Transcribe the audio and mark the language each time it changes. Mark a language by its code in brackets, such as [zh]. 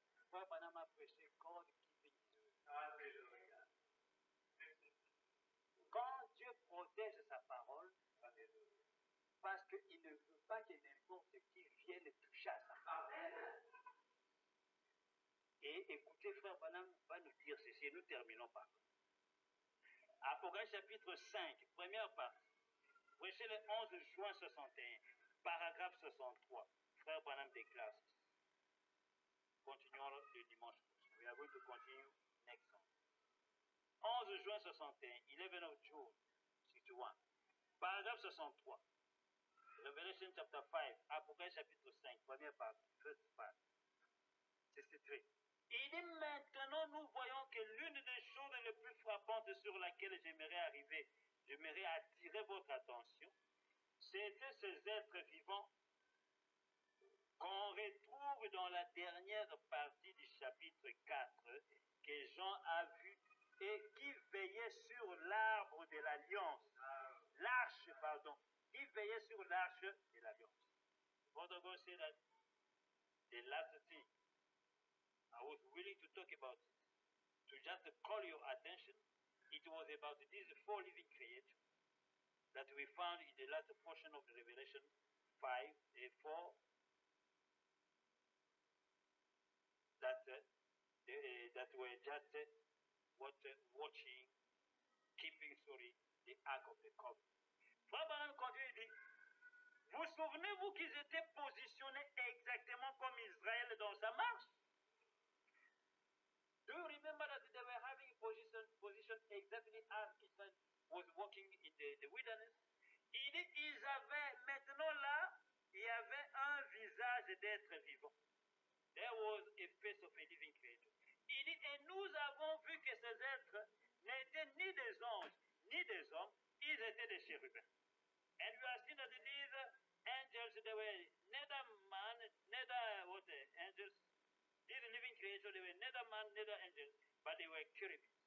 [fr] Frère Branham a prêché [en] God keeping his word. [fr] Alléluia. Quand Dieu protège sa parole, parce qu'il ne veut pas que n'importe qui vienne toucher à sa parole. Amen. Et écoutez, frère Branham va nous dire ceci, et nous terminons par là. Apocalypse chapitre 5, première partie, prêché le 11 juin 61, paragraphe 63. Frère Branham déclare ceci. Continuons le dimanche prochain. [en] We are going to continue next Sunday. [fr] 11 juin 61, [en] 11 of June 61, [fr] paragraphe 63. [en] Revelation chapter 5, [fr] Apocalypse chapitre 5, première partie, [en] first part. [fr] 63. Il dit maintenant, nous voyons que l'une des choses les plus frappantes sur laquelle j'aimerais arriver, j'aimerais attirer votre attention, c'était ces êtres vivants qu'on retrouve dans la dernière partie du chapitre 4 que Jean a vu et qui veillait sur l'arbre de l'alliance. L'arche, pardon. Qui veillait sur l'arche de l'alliance. [en] What I'm going to say that the last thing I was willing to talk about, to just call your attention, it was about these four living creatures that we found in the last portion of the Revelation 5, 4, that were just watching, keeping, the Ark of the Covenant. [fr] Frère Branham continue et dit, vous souvenez-vous qu'ils étaient positionnés exactement comme Israël dans sa marche? [en] Do you remember that they were having position exactly as Israel was walking in the wilderness? [fr] Il dit, ils avaient, maintenant là, il y avait un visage d'être vivant. [en] There was a face of a living creator. [fr] Il dit, et nous avons vu que ces êtres n'étaient ni des anges, ni des hommes, ils étaient des chérubins. [en] And we are seeing that these angels, they were neither man, neither angels, these living creatures, they were neither man, neither angels, but they were cherubim.